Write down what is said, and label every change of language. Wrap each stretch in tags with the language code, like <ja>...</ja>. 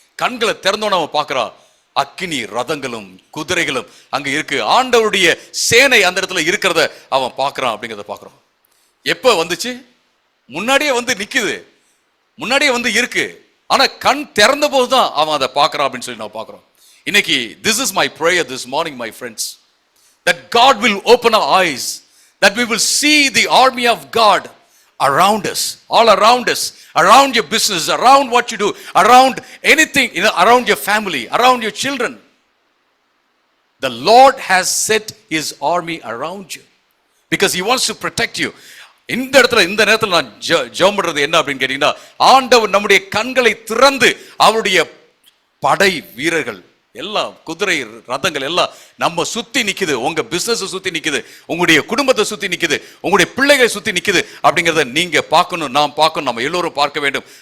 <ta>கண்களை திறந்தோன்னு அவன் பார்க்கறான், அக்கினி ரதங்களும் குதிரைகளும் அங்க இருக்கு, ஆண்டவருடைய சேனை அந்த இடத்துல இருக்கிறத அவன் பார்க்கறான். அப்படிங்கிறத பார்க்கறான். எப்ப வந்துச்சு? முன்னாடியே வந்து நிக்குது, முன்னாடியே வந்து இருக்கு, ஆனா கண் திறந்த போதுதான் அவன் அதை பார்க்கறான் அப்படின்னு சொல்லி நான் பார்க்கிறோம். இன்னைக்கு</ta> <en>this is my prayer this morning my friends, that God will open our eyes, that we will see the army of God around us, all around us, around your business, around what you do, around anything, around your family, around your children. The Lord has set his army around you because he wants to protect you.</en> <ta>இந்த இடத்துல இந்த நேரத்தில் நான் ஜெபம் பண்றது என்ன அப்படின்னு கேட்டீங்கன்னா, ஆண்டவர் நம்முடைய கண்களை திறந்து அவருடைய படை வீரர்கள் எல்லாம், குதிரை ரதங்கள் எல்லாம் நம்ம சுத்தி நிக்குது, உங்க பிசினஸ் சுத்தி நிக்குது, உங்களுடைய குடும்பத்தை சுத்தி நிக்குது, உங்களுடைய பிள்ளைகளை சுத்தி நிக்குது அப்படிங்கிறத நீங்க பார்க்கணும், நாம் பார்க்கணும், நம்ம எல்லோரும் பார்க்க வேண்டும்.</ta>